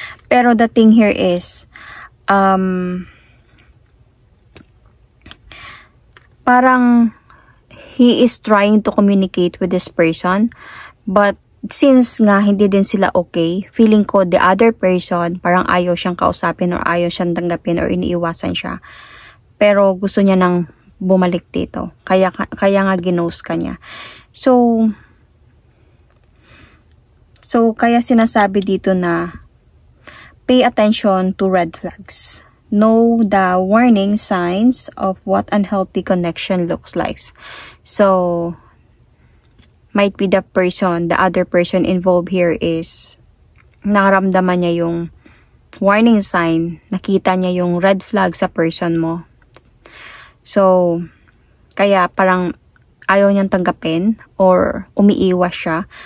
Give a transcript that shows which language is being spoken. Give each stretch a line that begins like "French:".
Filipino: Pero
English: the thing here is,
Filipino: parang
English: he is trying to communicate with this person.
Filipino: But since nga hindi din sila okay, feeling ko
English: the other person,
Filipino: parang ayaw siyang kausapin or ayaw siyang tanggapin or iniiwasan siya. Pero gusto niya nang bumalik dito. Kaya nga ginost ka niya. So kaya sinasabi dito na
English: pay attention to red flags. Know the warning signs of what unhealthy connection looks like. So, might be the other person involved here is
Filipino: nakaramdaman niya yung
English: warning sign.
Filipino: Nakita niya yung red flag sa person mo. So, kaya parang ayaw niyang tanggapin or umiiwas siya.